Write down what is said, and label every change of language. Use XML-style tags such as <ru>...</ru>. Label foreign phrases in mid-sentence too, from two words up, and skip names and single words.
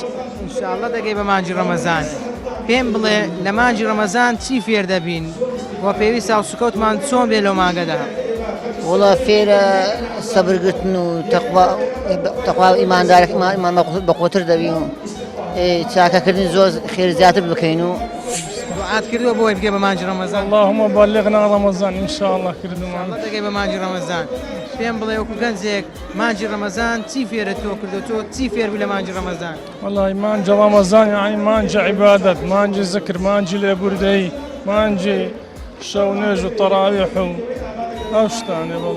<ckb>ئینشاءالله دەگەی بە مانجی ڕەمەزان. پێم بڵێ لە مانجی ڕەمەزان چی فێر دەبین وە پێویستە سوکەوتمان چۆن بێ لەو مانگەدا؟ وڵا فێرە سەبرگرتن و تەقوا و ئیماندارێکمان بەقوتر دەبین و چاکەکردنی زۆر خێر زیاتر بکەین و دوعات کردووە بۆی بگەی بە مانجی ڕەمەزان؟</ckb> <ar>اللهم بلغنا رمضان ئینشاءالله کردمان</ar> <ckb>دەگەی بە مانجی ڕەمەزان. پێم بڵێ وەکو گەنجێک مانجی ڕەمەزان چی فێرە تۆ کردو تۆ چی فێربی لە مانجی ڕەمەزان؟ والله مانجی ڕەمەزان یعنی مانجی عیبادەت مانجی زکر مانجی لێبوردەیی مانجی شەو نوێژ و تەراویح و ئەو شتانێ بڵێ.</ckb>